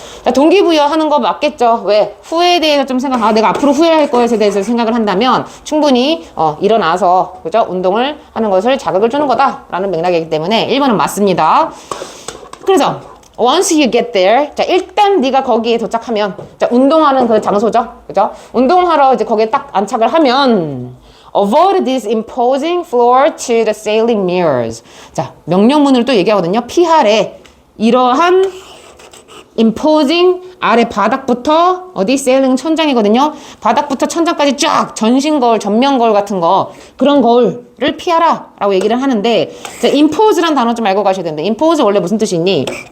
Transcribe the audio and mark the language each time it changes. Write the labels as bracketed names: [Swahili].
[Korean] 자, 동기부여하는 거 맞겠죠? 왜? 후회에 대해서 좀 내가 앞으로 후회할 것에 대해서 생각을 한다면 충분히 일어나서 그죠? 운동을 하는 것을 자극을 주는 거다라는 맥락이기 때문에 1번은 맞습니다. 그래서 [English] once you get there, [Korean] 자 일단 네가 거기에 도착하면, 자 운동하는 그 장소죠, 그죠? 운동하러 이제 거기에 딱 안착을 하면 [English] avoid this imposing floor to the ceiling mirrors. [Korean] 자 명령문을 또 얘기하거든요. 피하래 이러한 imposing 아래 바닥부터 어디 ceiling 천장이거든요. 바닥부터 천장까지 쫙 전신 거울, 전면 거울 같은 거 그런 거울을 피하라 라고 얘기를 하는데, 자, impose란 단어 좀 알고 가셔야 되는데 impose 원래 무슨 뜻이 있니?